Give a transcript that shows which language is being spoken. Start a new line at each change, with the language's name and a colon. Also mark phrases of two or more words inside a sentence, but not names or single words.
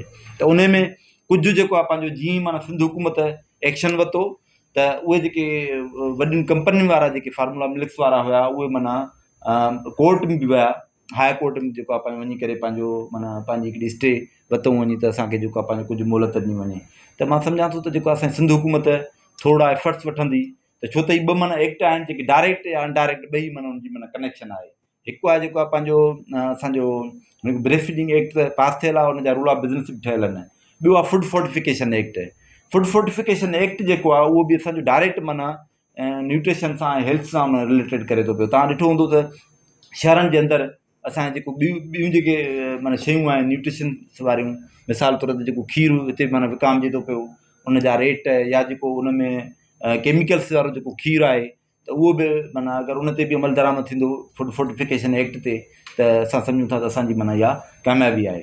Sindhi: त उन में कुझु जेको आहे पंहिंजो जीअं ई माना सिंध हुकूमत एक्शन वरितो त उहे जेके वॾियुनि कंपनियुनि वारा जेके
English: formula milks
Sindhi: वारा हुआ उहे माना कोर्ट में बि विया,
English: high court
Sindhi: में जेको आहे पंहिंजो वञी करे पंहिंजो माना पंहिंजी हिकिड़ी स्टे वरितऊं वञी त असांखे जेको आहे पंहिंजो कुझु मोहलत ॾिनी वञे। त मां सम्झां थो त जेको असांजी सिंध हुकूमत थोरा एफर्ट्स वठंदी त, छो त हीअ ॿ माना एक्ट आहिनि जेके डायरेक्ट या अनडायरेक्ट ॿई माना उनजी माना कनेक्शन आहे। हिकु आहे जेको आहे पंहिंजो असांजो
English: breast feeding act
Sindhi: पास थियल आहे, उनजा
English: rule of business
Sindhi: बि ठहियल आहिनि। ॿियो आहे
English: food fortification act. food fortification act
Sindhi: जेको आहे उहो बि असांजो डायरेक्ट माना न्यूट्रिशन सां ऐं हेल्थ सां रिलेटेड करे थो पियो। तव्हां ॾिठो हूंदो त शहरनि जे अंदरि असांजे जेको ॿियूं जेके माना शयूं आहिनि न्यूट्रिशन्स वारियूं, मिसाल तौर ते जेको खीरु हिते माना विकामजे थो पियो, उनजा रेट या जेको उन में केमिकल्स वारो जेको खीरु आहे त उहो बि माना अगरि उन ते बि अमल दरामद थींदो
English: food fortification act
Sindhi: ते त असां सम्झूं था त असांजी माना इहा कामयाबी आहे।